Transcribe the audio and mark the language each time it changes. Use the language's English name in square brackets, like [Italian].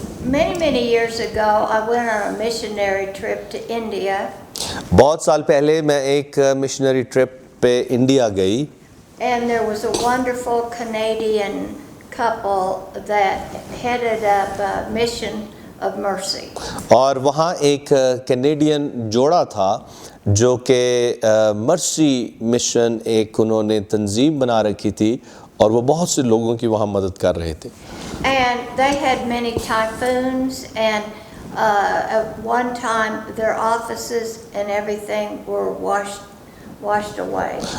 [English] Many years ago, I went on a missionary trip to India. [Hindi] बहुत साल पहले मैं एक मिशनरी ट्रिप पे इंडिया गई। [English] And there was a wonderful Canadian couple that headed up a mission of mercy. [Hindi] और वहाँ एक कैनेडियन जोड़ा था जो कि मर्सी मिशन एक उन्होंने तंजीम बना रखी थी और वो बहुत से लोगों की वहाँ मदद कर रहे थे। [English] And they had many typhoons and At one time, their offices and everything were washed away.